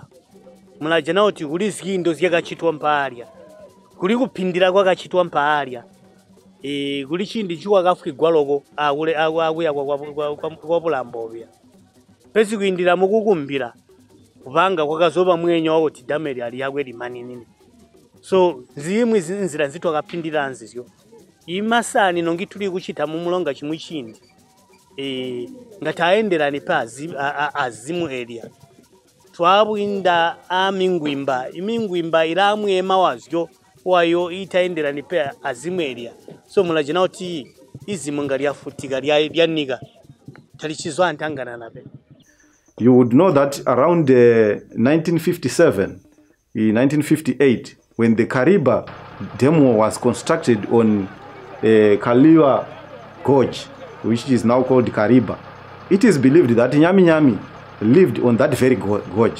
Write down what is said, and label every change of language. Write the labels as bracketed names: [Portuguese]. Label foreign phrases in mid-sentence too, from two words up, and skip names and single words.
[Tonga (Zambia)] Mulajana oti kuli zikindo zyakachitwa mpalya. Kuli kupindira kwa kachitwa mpalya. Kuli chindi chwa kafukigwa loko akuya kwa bulambobya. Pesi kuindira mukukumbira kubanga kwakazoba mwenyo oti damu lyali yakwe limani nini. So zimwe zinzira nzito akapindira nzizyo. Imasani nongi tuli kuchita mu mulonga chimwe chindi. Ngataenderani pa azimu area. Twabwinda amingwimba. Imingwimba ilamwe emawazyo wayo itaenderani pa azimu area. So mulajina oti izimu ngalyafutika lyaniga. Talichizwa ntangana nabe. [English] You would know that around 1957, 1958, when the Kariba demo was constructed on Kaliwa Gorge, which is now called Kariba, it is believed that Nyami Nyami lived on that very gorge.